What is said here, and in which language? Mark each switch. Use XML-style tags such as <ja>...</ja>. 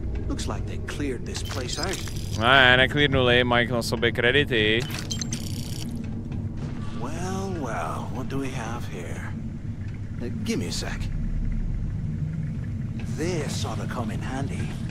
<en>Looks like they cleared this place out.</en> <cs>Ne, neklidnuli, mají na sobě kredity.</cs> <en>Well, well, what do we have here? Give me a sec. This ought to come in handy.</en>